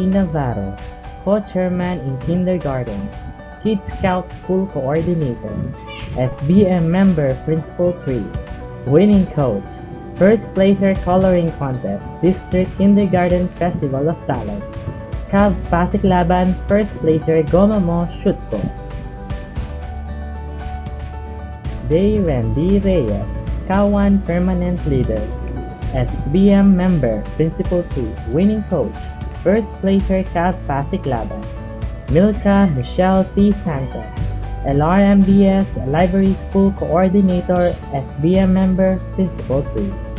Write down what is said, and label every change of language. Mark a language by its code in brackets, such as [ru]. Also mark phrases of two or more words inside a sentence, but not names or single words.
[en] Navarro, Co-Chairman in Kindergarten, Kid Scout School Coordinator, SBM Member Principal 3. Winning Coach, First Placer Coloring Contest District Kindergarten Festival of Talent, Cav Pasiklaban First Placer Gomamo Shutko. Day Randy Reyes, Kawan Permanent Leader, SBM Member, Principal 2, Winning Coach, First Placer Cav Pasiklaban, Milka Michelle T. Santos, LRMBS Library School Coordinator, SBM Member, Principal 3.